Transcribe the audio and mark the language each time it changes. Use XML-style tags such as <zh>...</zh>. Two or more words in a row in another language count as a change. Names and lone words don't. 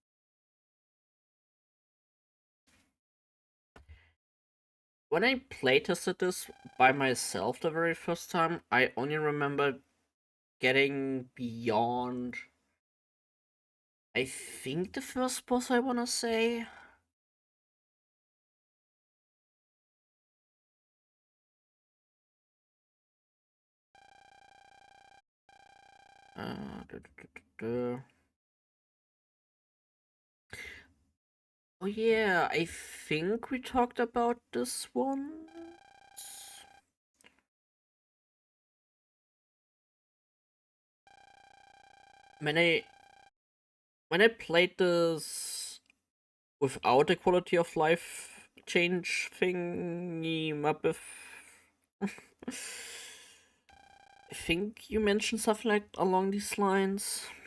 <en>When I playtested this by myself the very first time, I only remember getting beyond, I think, the first boss, I wanna say. Uh, duh, duh, duh, duh, duh. Oh yeah, I think we talked about this one. When I when I played this without the quality of life change thingy Muppet, I think you mentioned something like along these lines.</en>